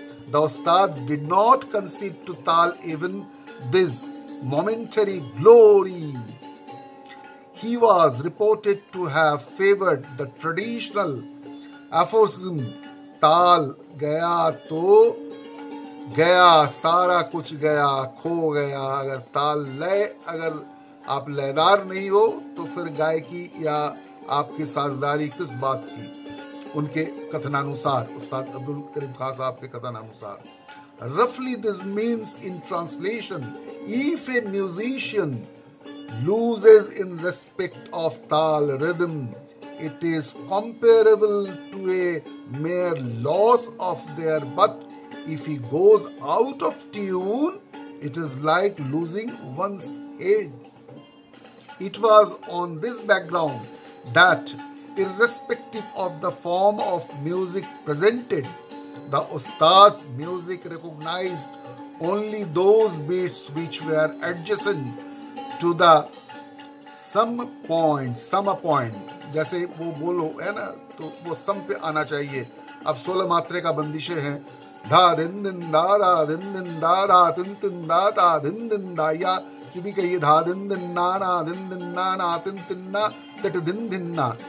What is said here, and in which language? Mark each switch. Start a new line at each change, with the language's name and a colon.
English: The Ustad did not concede to Tal even this momentary glory. He was reported to have favored the traditional aphorism,
Hindi: ताल गया तो गया, सारा कुछ गया, खो गया. अगर ताल लय, अगर आप लयदार नहीं हो तो फिर गायकी या आपकी साजदारी किस बात की. उनके कथनानुसार, उस्ताद अब्दुल करीम खान साहब के कथनानुसार,
English: roughly this means in translation, if a musician loses in respect of tal rhythm, it is comparable to a mere loss of their, but if he goes out of tune, it is like losing one's head. It was on this background that, irrespective of the form of music presented, the Ustad's music recognized only those beats which were adjacent to the sum point.
Hindi: जैसे वो बोलो है ना, तो वो सम पे आना चाहिए. अब 16 मात्रे का बंदिशे हैं. धा दिन दिन दा दा दिन दिन दा दा तिन तिन दा दा दिन दिन दा, या कि भी कहिए धा दिन दिन ना ना दिन दिन ना ना तिन तिन ना तट दिन दिन ना.